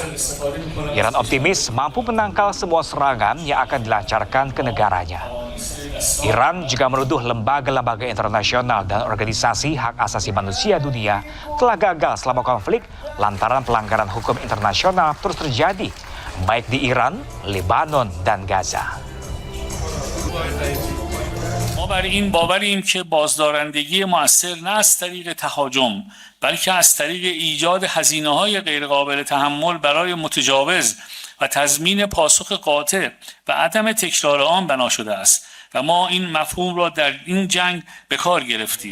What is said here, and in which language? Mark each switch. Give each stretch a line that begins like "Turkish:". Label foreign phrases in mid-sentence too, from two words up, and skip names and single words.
Indonesian: Iran optimis mampu menangkal semua serangan yang akan dilancarkan ke negaranya. Iran juga menuduh lembaga-lembaga internasional dan organisasi hak asasi manusia dunia telah gagal selama konflik lantaran pelanggaran hukum internasional terus terjadi, baik di Iran, Lebanon, dan Gaza.
Persian: ما بر این باوریم که بازدارندگی مؤثر نه از طریق تهاجم بلکه از طریق ایجاد هزینه‌های غیرقابل تحمل برای متجاوز و تضمین پاسخ قاطع و عدم تکرار آن بنا شده است و ما این مفهوم را در این جنگ به کار گرفتیم.